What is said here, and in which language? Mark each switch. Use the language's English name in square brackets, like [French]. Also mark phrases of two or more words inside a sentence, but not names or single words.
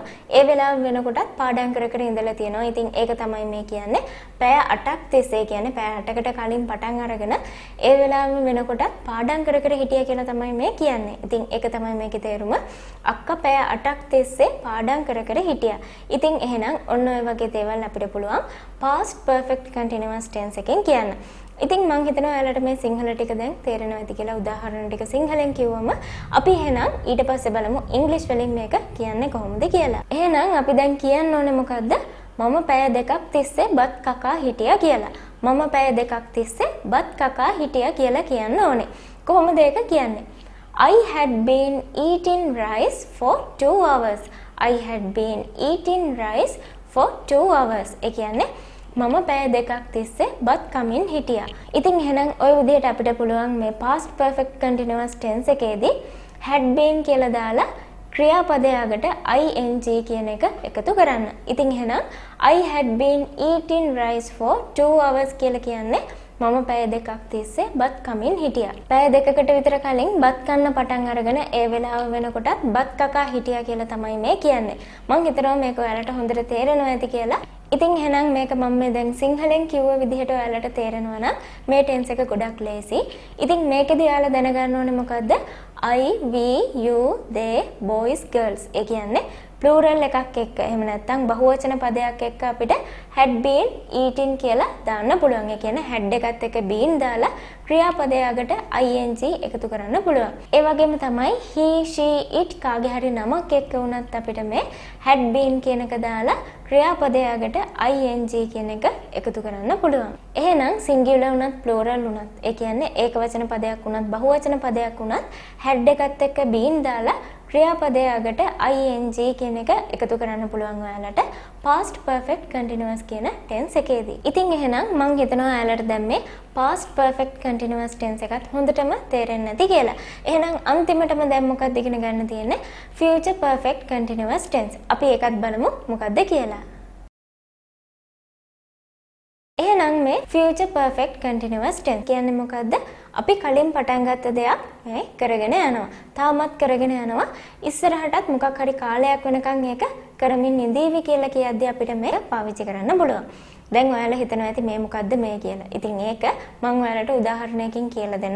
[Sinhala] ඒ වෙලාව වෙනකොටත් පාඩම් කර කර ඉඳලා තියෙනවා. ඉතින් ඒක තමයි මේ කියන්නේ පැය 8ක් තිස්සේ කියන්නේ පැය 8කට කලින් පටන් අරගෙන ඒ වෙලාව වෙනකොටත් පාඩම් කර කර හිටියා කියලා තමයි මේ කියන්නේ. ඉතින් ඒක තමයි මේකේ තේරුම. අක්කා පැය 8ක් තිස්සේ පාඩම් කර කර හිටියා. ඉතින් එහෙනම් ඔන්න ඔය වගේ දේවල් අපිට පුළුවන් [English] past perfect continuous tense [Sinhala] එකෙන් කියන්න. ඉතින් මම හිතනවා ඔයාලට මේ සිංහල ටික දැන් තේරෙනවා ඇති කියලා. උදාහරණ ටික සිංහලෙන් කිව්වම අපි එහෙනම් ඊට පස්සේ බලමු ඉංග්‍රීසි වලින් මේක කියන්නේ කොහොමද කියලා. එහෙනම් අපි දැන් කියන්න ඕනේ මොකද්ද? මම පැය දෙකක් තිස්සේ බත් කකා හිටියා කියලා. මම පැය දෙකක් තිස්සේ බත් කකා හිටියා කියලා කියන්න ඕනේ. කොහොමද ඒක කියන්නේ? [English] I had been eating rice for 2 hours. I had been eating rice for 2 hours. [Sinhala] ඒ කියන්නේ මම පැය දෙකක් තිස්සේ බත් කමින් හිටියා. ඉතින් එහෙනම් ওই විදිහට අපිට පුළුවන් මේ [English] past perfect continuous tense [Sinhala] එකේදී [English] had been [Sinhala] කියලා දාලා ක්‍රියාපදයකට ing කියන එක එකතු කරන්න. ඉතින් එහෙනම් [English] I had been eating rice for 2 hours [Sinhala] කියලා කියන්නේ මම පැය දෙකක් තිස්සේ බත් කමින් හිටියා. පැය දෙකකට විතර කලින් බත් කන්න පටන් අරගෙන ඒ වෙලාව වෙනකොටත් බත් කකා හිටියා කියලා තමයි මේ කියන්නේ. මං හිතනවා මේක ඔයාලට හොඳට තේරෙනවා ඇති කියලා. ඉතින් එහෙනම් මේක මම මේ දැන් සිංහලෙන් කිව්ව විදිහට ඔයාලට තේරෙනවා නම් මේ ටෙන්ස් එක ගොඩක් ලේසි. ඉතින් මේකෙදි ඔයාලා දැනගන්න ඕනේ මොකද්ද? [English] I, we, you, they, boys, girls. [Sinhala] ඒ කියන්නේ plural එකක් එක්ක එහෙම නැත්නම් බහුවචන පදයක් එක්ක අපිට [English] had been eating [Sinhala] කියලා දාන්න පුළුවන්. ඒ කියන්නේ had එකත් එක්ක been දාලා ක්‍රියාපදයකට ing එකතු කරන්න පුළුවන්. ඒ වගේම තමයි [English] he, she, it [Sinhala] කාගේ හරි නමක් එක්ක වුණත් අපිට මේ [English] had been [Sinhala] කියන එක දාලා ක්‍රියාපදයකට ing කියන එක එකතු කරන්න පුළුවන්. එහෙනම් singular වුණත් plural වුණත් ඒ කියන්නේ ඒකවචන පදයක් වුණත් බහුවචන පදයක් වුණත් had එකත් එක්ක been දාලා ක්‍රියාපදයකට ing කියන එක එකතු කරන්න පුළුවන් ඔයාලට [English] past perfect continuous [Sinhala] කියන tense එකේදී. ඉතින් එහෙනම් මම හිතනවා ඔයාලට දැන් මේ [English] past perfect continuous tense [Sinhala] එකත් හොඳටම තේරෙන්නේ නැති කියලා. එහෙනම් අන්තිමටම දැන් මොකක්ද ඉගෙන ගන්න තියෙන්නේ? [English] future perfect continuous tense. [Sinhala] අපි ඒකත් බලමු මොකක්ද කියලා. එහෙනම් මේ [English] future perfect continuous tense [Sinhala] කියන්නේ මොකද්ද? අපි කලින් පටන් ගත්ත දෙයක් මේ කරගෙන යනවා. තාමත් කරගෙන යනවා. ඉස්සරහටත් මොකක් හරි කාලයක් වෙනකන් ඒක කරමින් ඉඳීවි කියලා කියද්දී අපිට මේක පාවිච්චි කරන්න පුළුවන්. දැන් ඔයාලා හිතනවා ඇති මේ මොකද්ද මේ කියලා. ඉතින් ඒක මම ඔයාලට උදාහරණයකින් කියලා දෙන්නම්.